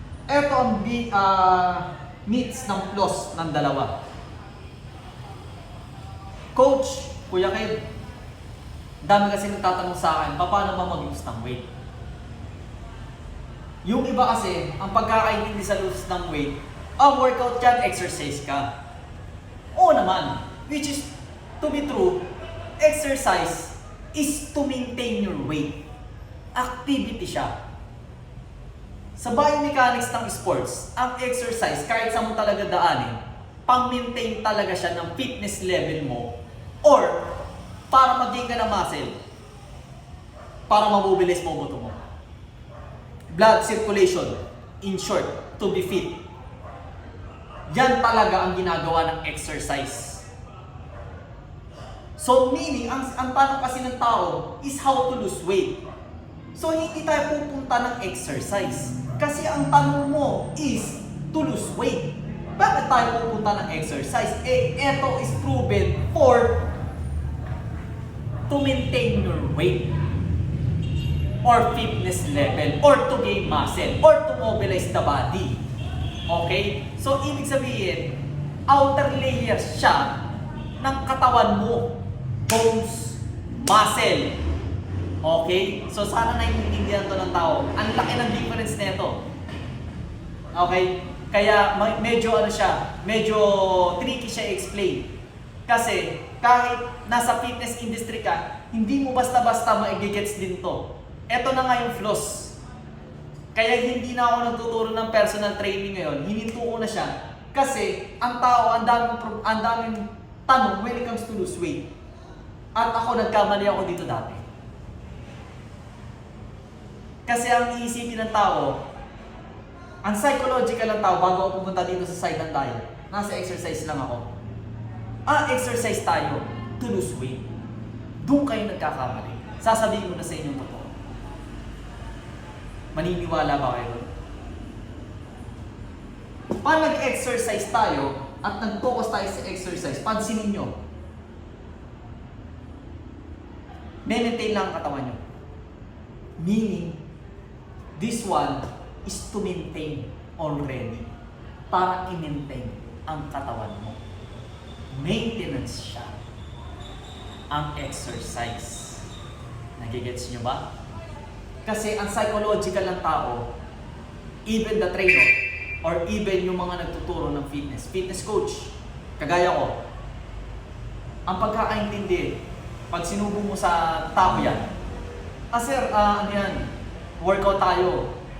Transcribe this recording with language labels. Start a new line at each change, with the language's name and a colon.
Filipino: Ito ang myths ng flaws ng dalawa. Coach, Kuya Ked, dami kasi nagtatanong sa akin, paano ba mag-lose ng weight? Yung iba kasi, ang pagkakaintindi sa lose ng weight, workout yan, exercise ka. Oo naman,
English: which is, to be true, exercise is to maintain your weight.
Filipino: Activity siya. Sa biomechanics ng sports, ang exercise, kahit saan mo talaga daanin, pang-maintain talaga siya ng fitness level mo or para mag-gain ka ng muscle, para mamobilize mo buto mo.
English: Blood circulation, in short, to be fit.
Filipino: Yan talaga ang ginagawa ng exercise. So meaning, ang tanong kasi ng tao is
English: how to lose weight.
Filipino: So hindi tayo pupunta ng exercise. Kasi ang tanong mo is
English: to lose weight.
Filipino: Bakit tayo pupunta ng exercise? Ito
English: is proven for to maintain your weight or fitness level or to gain muscle or to mobilize the body. Okay?
Filipino: So, ibig sabihin, outer layer siya ng katawan mo.
English: Bones, muscle. Okay?
Filipino: So, sana naiintindihan to ng tao. Ang laki ng difference nito. Okay? Kaya medyo medyo tricky siya i-explain. Kasi kahit nasa fitness industry ka, hindi mo basta-basta ma-gets din to. Ito na nga yung flaws. Kaya hindi na ako nagtuturo ng personal training ngayon. Hininto ko na siya. Kasi ang tao, ang daming tanong
English: when it comes to lose weight.
Filipino: At ako, nagkamali ako dito dati. Kasi ang iisipin ng tao, ang psychological ng tao bago ako pumunta dito sa side ng diet, nasa exercise lang ako.
English: Exercise
Filipino: tayo
English: to lose weight.
Filipino: Doon kayo nagkakamali. Sasabihin ko na sa inyong totoo. Maniniwala ba kayo? Pag nag-exercise tayo at nag-focus tayo sa exercise, pansinin nyo, maintain lang ang katawan nyo.
English: Meaning, this one is to maintain already.
Filipino: Para i-maintain ang katawan mo. Maintenance siya. Ang exercise. Nagigets nyo ba? Kasi ang psychological ng tao, even the trainer, or even yung mga nagtuturo ng fitness coach, kagaya ko, ang pagkakaintindi, pag sinubo mo sa tao yan, sir, ano yan, workout tayo.